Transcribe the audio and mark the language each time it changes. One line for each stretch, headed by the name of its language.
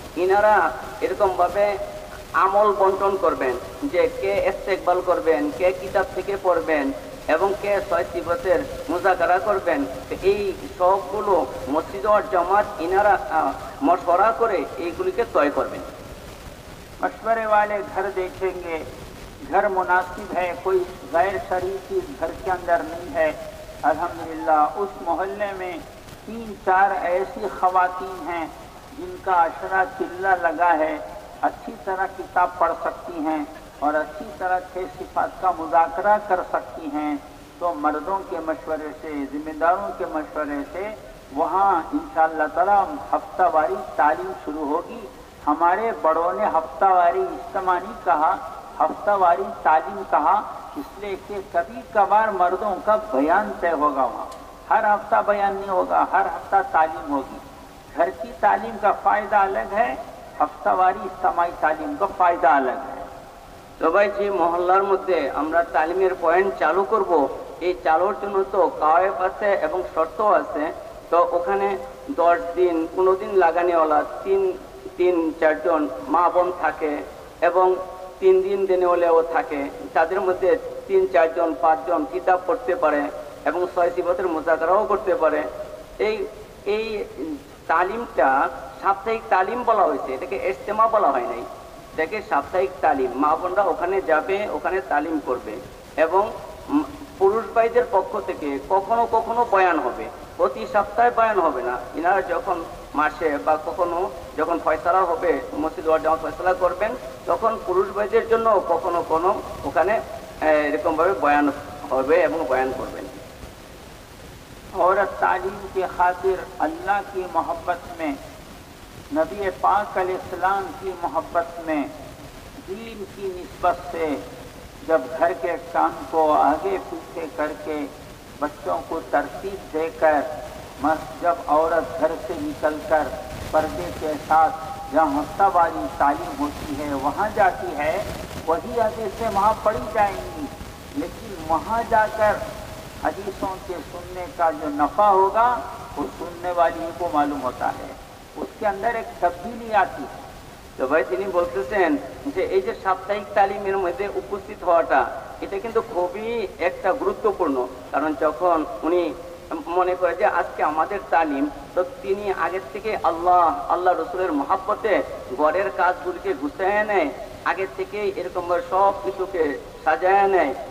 Bangla: ইনারা এরকমভাবে আমল বন্টন করবেন যে কে ইস্তেকবাল করবেন, কে কিতাব থেকে পড়বেন এবং কে 6 সিফতের মুযাকারা করবেন। এই সবগুলো মসজিদ ওয়ার জামাত ইনারা মশওয়ারা করে এইগুলিকে তয় করবেন।
Hindi: मशवरे वाले घर देखेंगे, घर मुनासिब है, कोई गैर शरीकी घर के अंदर नहीं है, अल्हम्दुलिल्लाह उस मोहल्ले में 3-4 ऐसी ख़वातीन हैं जिनका अशरा चिल्ला लगा है, अच्छी तरह किताब पढ़ सकती हैं और अच्छी तरह 6 सिफात का मुज़ाकरा कर सकती हैं, तो मर्दों के मशवरे से, ज़िम्मेदारों के मशवरे से वहाँ इंशाअल्लाह ताला हफ्तावारी तालीम शुरू होगी। हमारे बड़ों ने हफ्तावारी इज्तिमा नहीं कहा, हफ्तावारी तालीम कहा, इसलिए कि कभी कभार मर्दों का बयान तय होगा वहाँ, हर हफ्ता बयान नहीं होगा, हर हफ्ता तालीम होगी। घर की तालीम का फ़ायदा अलग है, हफ्तावारी इज्तिमाई तालीम का फ़ायदा अलग है।
Bangla: তো ভাই যে মহল্লার মধ্যে আমরা তালিমের পয়েন্ট চালু করব, এই চালুর জন্য তো কাওয়ায়েফ আছে এবং শর্ত আছে। তো ওখানে 10 দিন 15 দিন লাগানিওয়ালা 3-4 জন মা বোন থাকে এবং 3 দিন দেনেওয়ালাও থাকে। তাদের মধ্যে 3-4 জন 5 জন কিতাব পড়তে পারে এবং 6 সিফতের মুযাকারাও করতে পারে। এই তালিমটা সাপ্তাহিক তালিম বলা হয়েছে, এটাকে ইজতেমা বলা হয় নাই, এটাকে সাপ্তাহিক তালিম। মা বোনরা ওখানে যাবে, ওখানে তালিম করবে এবং পুরুষ ভাইদের পক্ষ থেকে কখনো কখনো বয়ান হবে, প্রতি সপ্তাহে বয়ান হবে না। ইনারা যখন মাসে বা কখনো যখন ফয়সালা হবে, মসজিদ ওয়ার জামাত ফয়সালা করবেন, তখন পুরুষ ভাইদের জন্য কখনো কোনো ওখানে এরকমভাবে বয়ান হবে এবং বয়ান করবেন।
Hindi: औरत तालीम के खातिर अल्लाह की मोहब्बत में, नबी पाक अलैहिस्सलाम की मोहब्बत में, दीन की निस्बत से जब घर के काम को आगे पीछे करके बच्चों को तरतीब देकर जब औरत घर से निकलकर पर्दे के साथ जहाँ हफ्तावारी तालीम होती है वहाँ जाती है, वही हदीसें वहाँ पढ़ी जाएंगी, लेकिन वहाँ जाकर हदीसों के सुनने का जो नफ़ा होगा वो सुनने वाली को मालूम होता है। उसके अंदर एक तब्दीली आती है।
Bangla: তো ভাই তিনি বলতেছেন যে এই যে সাপ্তাহিক তালিমের মধ্যে উপস্থিত হওয়াটা এটা কিন্তু খুবই একটা গুরুত্বপূর্ণ। কারণ যখন উনি মনে করে যে আজকে আমাদের তালিম, তো তিনি আগের থেকে আল্লাহ রসুলের মহাব্বতে ঘরের কাজগুলিকে গুছিয়ে নেয়, আগের থেকে এরকম সব কিছুকে সাজায় নেয়।